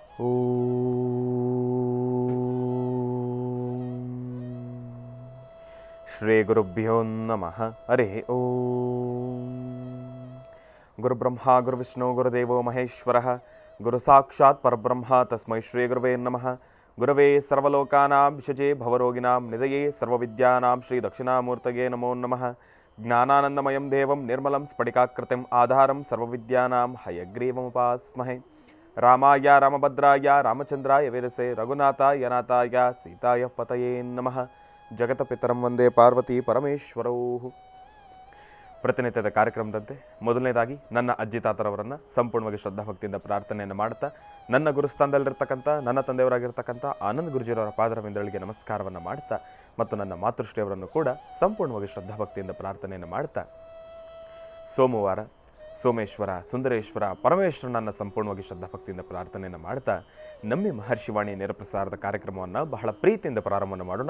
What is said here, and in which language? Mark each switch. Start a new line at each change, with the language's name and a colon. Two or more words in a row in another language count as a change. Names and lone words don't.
Sanskrit: ಶ್ರೀ ಗುರುಭ್ಯೋ ನಮಃ. ಹರಿ ಓಂ. ಗುರುಬ್ರಹ್ಮ ಗುರುವಿಷ್ಣು ಗುರುದೇವೋ ಮಹೇಶ್ವರಃ. ಗುರು ಸಾಕ್ಷಾತ್ ಪರಬ್ರಹ್ಮ ತಸ್ಮೈ ಶ್ರೀ ಗುರುವೇ ನಮಃ. ಗುರವೇ ಸರ್ವಲೋಕಾನಾಂ ವಿಷಜೇ ಭವರೋಗಿಣಾಂ ನಿಧಯೇ ಸರ್ವವಿದ್ಯಾನಾಂ ಶ್ರೀ ದಕ್ಷಿಣಾಮೂರ್ತಯೇ ನಮೋ ನಮಃ. ಜ್ಞಾನಾನಂದಮಯಂ ದೇವಂ ನಿರ್ಮಲಂ ಸ್ಫಟಿಕಾಕೃತಿಂ ಆಧಾರಂ ಸರ್ವವಿದ್ಯಾನಾಂ ಹಯಗ್ರೀವముపాಸ್ಮಹೇ. ರಾಮಾಯ ರಾಮಭದ್ರಾಯ ರಾಮಚಂದ್ರಾಯ ವೇದಸೆ ರಘುನಾಥಾಯ ನಾಥಾಯ ಸೀತಾಯ ಪತಯೇ ನಮಃ. ಜಗತಪಿತರಂ ವಂದೇ ಪಾರ್ವತಿ ಪರಮೇಶ್ವರೌ.
Kannada: ಪ್ರತಿನಿತ್ಯದ ಕಾರ್ಯಕ್ರಮದಂತೆ ಮೊದಲನೇದಾಗಿ ನನ್ನ ಅಜ್ಜಿ ತಾತರವರನ್ನು ಸಂಪೂರ್ಣವಾಗಿ ಶ್ರದ್ಧಾಭಕ್ತಿಯಿಂದ ಪ್ರಾರ್ಥನೆಯನ್ನು ಮಾಡುತ್ತಾ, ನನ್ನ ಗುರುಸ್ಥಾನದಲ್ಲಿರ್ತಕ್ಕಂಥ ನನ್ನ ತಂದೆಯವರಾಗಿರ್ತಕ್ಕಂಥ ಆನಂದ್ ಗುರುಜಿಯವರ ಪಾದರವಿಂದಗಳಿಗೆ ನಮಸ್ಕಾರವನ್ನು ಮಾಡುತ್ತಾ, ಮತ್ತು ನನ್ನ ಮಾತೃಶ್ರೀಯವರನ್ನು ಕೂಡ ಸಂಪೂರ್ಣವಾಗಿ ಶ್ರದ್ಧಾಭಕ್ತಿಯಿಂದ ಪ್ರಾರ್ಥನೆಯನ್ನು ಮಾಡುತ್ತಾ, ಸೋಮವಾರ ಸೋಮೇಶ್ವರ ಸುಂದರೇಶ್ವರ ಪರಮೇಶ್ವರನನ್ನು ಸಂಪೂರ್ಣವಾಗಿ ಶ್ರದ್ಧಾಭಕ್ತಿಯಿಂದ ಪ್ರಾರ್ಥನೆಯನ್ನು ಮಾಡ್ತಾ ನಮ್ಮಿ ಮಹರ್ಷಿವಾಣಿ ನೇರಪ್ರಸಾರದ ಕಾರ್ಯಕ್ರಮವನ್ನು ಬಹಳ ಪ್ರೀತಿಯಿಂದ ಪ್ರಾರಂಭವನ್ನು ಮಾಡೋಣ.